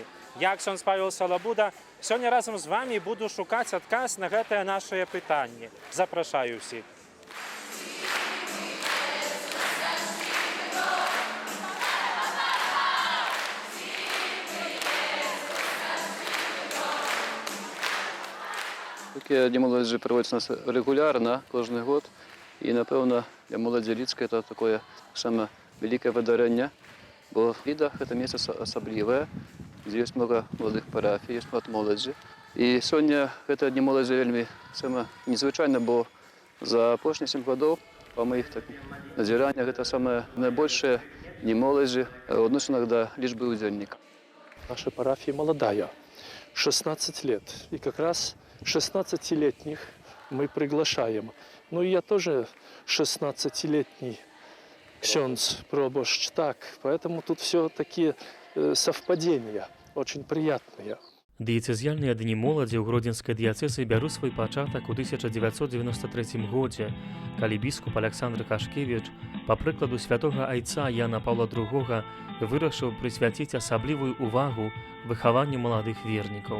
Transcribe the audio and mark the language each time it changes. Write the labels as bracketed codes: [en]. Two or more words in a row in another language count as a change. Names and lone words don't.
[be] Я, ксёндз Павел Салабуда, сёння разам з вамі буду шукаць адказ на гэтае нашае пытанне. Запрашаю ўсіх. [uk] Такі Дні моладзі проводяться у нас регулярно, кожен год. І, напевно, для молоді Лідської це таке саме велике видарення, бо Ліда – це місце особливе, де є багато молодих парафій, є багато молоді. І сьогодні це Дні молоді вельми саме незвичайно, бо за останні 7 років, по моїх надзираннях, це саме найбільше Дні молоді відносно до лічби удільників. [ru] Наша парафия молодая, 16 лет. И как раз 16-летних мы приглашаем. Ну и я тоже 16-летний ксёндз пробощ, так. Поэтому тут все такие совпадения, очень приятные. [be] Дыяцэзіяльныя дні моладзі ў гродзенскай дыяцэзы бяруць свой пачатак у 1993 годзе, калі біскуп Аляксандр Кашкевіч, па прыкладу святога айца Яна Паўла II, вырашыў прысвяціць асаблівую ўвагу выхаванню маладых вернікаў.